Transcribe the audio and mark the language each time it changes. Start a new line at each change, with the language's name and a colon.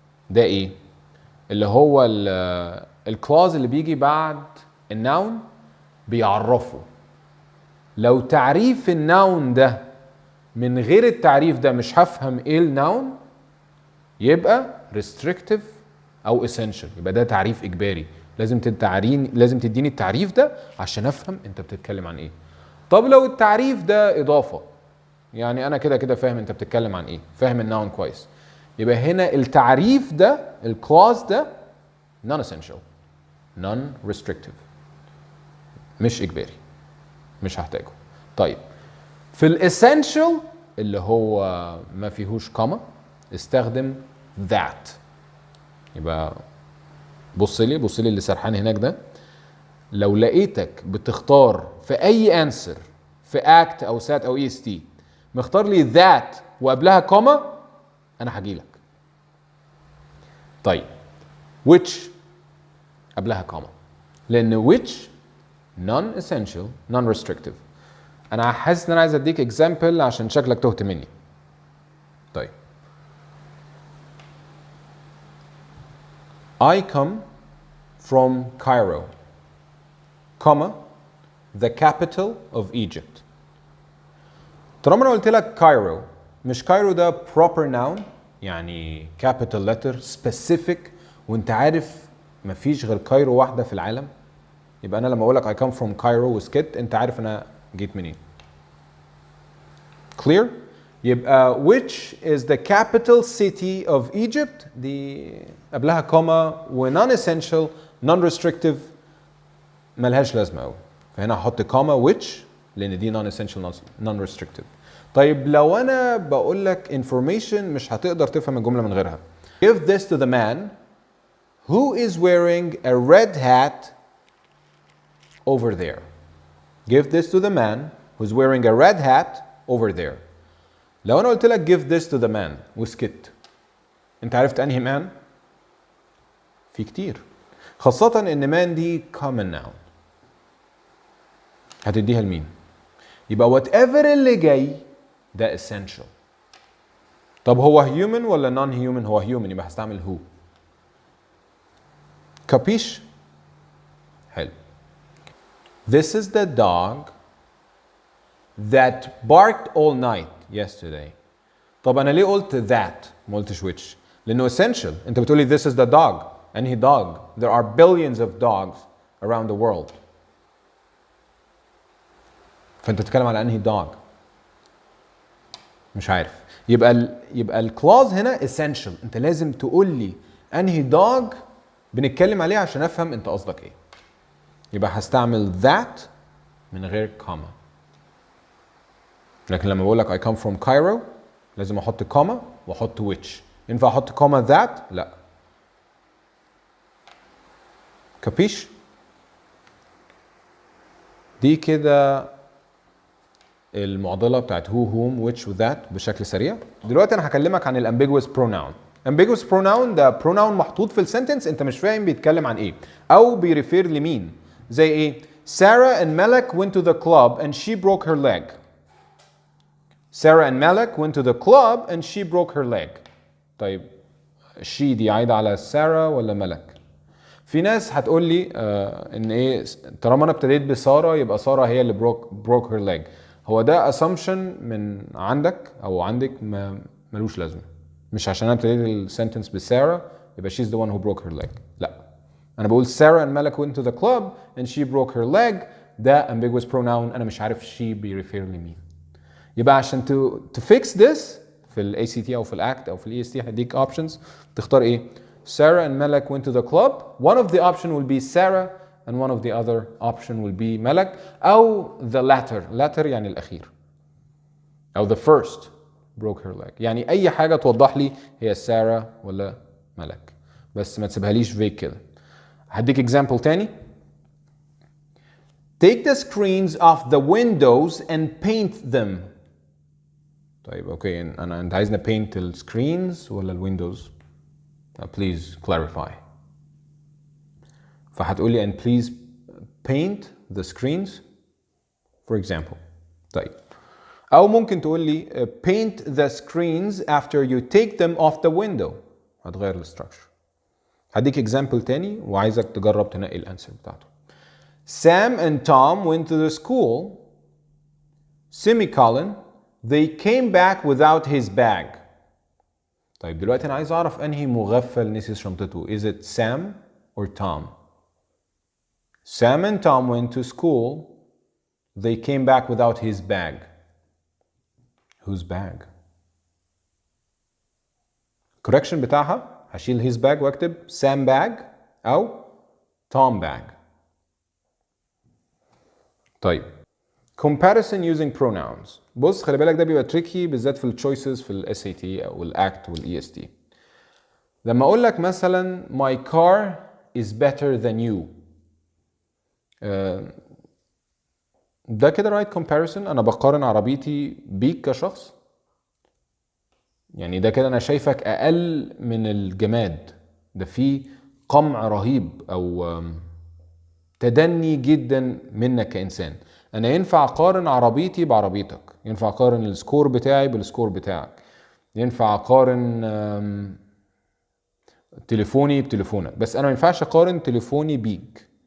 Arabic: ده إيه؟ اللي هو الكلاوز اللي بيجي بعد النون بيعرفه. لو تعريف النون ده من غير التعريف ده مش هفهم ايه النون، يبقى restrictive او essential، يبقى ده تعريف اجباري. لازم تديني التعريف ده عشان افهم انت بتتكلم عن ايه. طب لو التعريف ده اضافه، يعني انا كده كده فاهم انت بتتكلم عن ايه، فاهم النون كويس، يبقى هنا التعريف ده الكلاوز ده non essential non restrictive، مش اجباري، مش هحتاجه. طيب في الاسينشال اللي هو ما فيهوش كوما استخدم that. يبقى بص لي اللي سرحان هناك ده، لو لقيتك بتختار في اي انسر في act او sat او est مختار لي that وقبلها كوما، انا هجيلك. طيب which قبلها كوما، لان which non essential non restrictive. انا حاسس ان انا عايز اديك اكزامبل عشان شكلك تهت مني.
English: طيب I come from Cairo, comma the capital of Egypt.
Arabic: طالما انا قلت لك كايرو، مش كايرو ده proper noun يعني capital letter specific وانت عارف مفيش غير كايرو واحده في العالم، يبقى انا لما اقول لك
English: I come from Cairo
Arabic: وسكت انت عارف انا جيت منين. clear؟ يبقى
English: which is the capital city of Egypt
Arabic: دي قبلها كوما و non essential non restrictive ملهاش لازمه قوي، فهنا هحط كوما which لان دي non essential non restrictive. طيب لو انا بقول لك information مش هتقدر تفهم الجمله من غيرها.
English: give this to the man who is wearing a red hat over there. give this to the man who's wearing a red hat over there.
Arabic: لو انا قلت لك
English: give this to the man
Arabic: وسكت، انت عرفت انهي man؟ في كتير، خاصة ان man دي common noun، هتديها لمين؟ يبقى whatever اللي جاي ده essential. طب هو human ولا non human؟ هو human، يبقى هستعمل who. كابيش؟ حلو.
English: This is the dog that barked all night yesterday.
Arabic: طب انا ليه قلت that ما قلتش which؟ لانه essential. انت بتقولي
English: this is the dog، انهي dog؟ there are billions of dogs around the world.
Arabic: فانت بتتكلم على انهي dog؟ مش عارف. يبقى الكلاوز هنا essential، انت لازم تقول لي انهي dog بنتكلم عليه عشان افهم انت قصدك ايه. يبقى هستعمل that من غير كوما. لكن لما بقول لك
English: I come from Cairo
Arabic: لازم احط كوما واحط which. ينفع احط كوما that؟ لا. كابيش؟ دي كده المعضله بتاعت who whom which وذات بشكل سريع. دلوقتي انا هكلمك عن الامبيجوس pronoun. ambiguous pronoun ده pronoun محطوط في السنتنس انت مش فاهم بيتكلم عن ايه او بيريفير لمين. زي ايه؟
English: Sarah and Malak went to the club and she broke her leg. Sarah and Malak went to the club and she broke her leg.
Arabic: طيب she دي عايده على سارة ولا ملك؟ في ناس هتقول لي ان ايه طالما انا ابتديت بساره يبقى ساره هي اللي
English: broke her leg.
Arabic: هو ده assumption من عندك او عندك ملوش لازمه. مش عشان انا ابتديت السنتنس بساره يبقى
English: she's the one who broke her leg.
Arabic: لا، انا بقول
English: Sarah and Malak went to the club and she broke her leg.
Arabic: ده ambiguous pronoun انا مش عارف she بيريفير لمين. يبقى عشان
English: to fix this
Arabic: في ال ACT او في الأكت او في ال EST هديك options تختار ايه؟
English: Sarah and Malak went to the club. One of the option will be Sarah and one of the other option will be Malak أو the latter
Arabic: يعني الأخير أو
English: the first broke her leg.
Arabic: يعني أي حاجة توضح لي هي سارة ولا ملك بس ما تسيبهاليش فيك كده. هديك example تاني.
English: Take the screens off the windows and paint them.
Arabic: طيب اوكي انت عايزنا paint ال screens ولا ال windows؟
English: Please clarify.
Arabic: فهتقول لي
English: and please paint the screens for example.
Arabic: طيب أو ممكن تقول لي
English: paint the screens after you take them off the window.
Arabic: هتغير الستراكشر. هديك example تاني وعايزك تجرب تنقي الانسر بتاعته.
English: Sam and Tom went to the school semicolon they came back without his bag.
Arabic: طيب دلوقتي انا عايز اعرف انهي مغفل نسي شنطته.
English: Is it Sam or Tom? Sam and Tom went to school. They came back without his bag. Whose bag?
Arabic: correction بتاعها هشيل his bag واكتب Sam bag او Tom bag.
English: طيب comparison using pronouns.
Arabic: بص خلي بالك ده بيبقى tricky بالذات في الchoices في ال SAT او الأكت وال EST. لما اقول لك مثلا
English: my car is better than you ده كده right comparison.
Arabic: انا بقارن عربيتي بيك كشخص. يعني ده كده انا شايفك اقل من الجماد. ده فيه قمع رهيب او تدني جدا منك كإنسان. انا ينفع اقارن عربيتي بعربيتك، ينفع اقارن السكور بتاعي بالسكور بتاعك، ينفع اقارن تليفوني بتليفونك، بس انا ما ينفعش اقارن تليفوني بيك.